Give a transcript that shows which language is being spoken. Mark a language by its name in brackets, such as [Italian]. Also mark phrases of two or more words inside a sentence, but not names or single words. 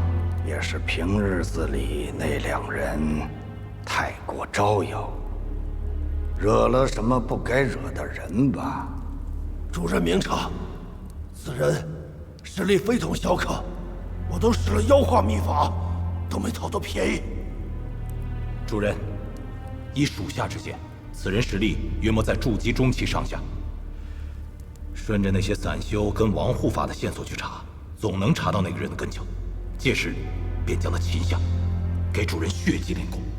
[Chinese] 也是平日子裡那2人太過招搖，惹了什麼不該惹的人吧？主人明察，此人實力非同小可，我都使了妖化秘法，都沒討到便宜。主人，依屬下之見，此人實力約莫在築基中期上下。順着那些散修跟王護法的線索去查，總能查到那個人的根莖。屆時，便將他擒下，給主人血祭練功。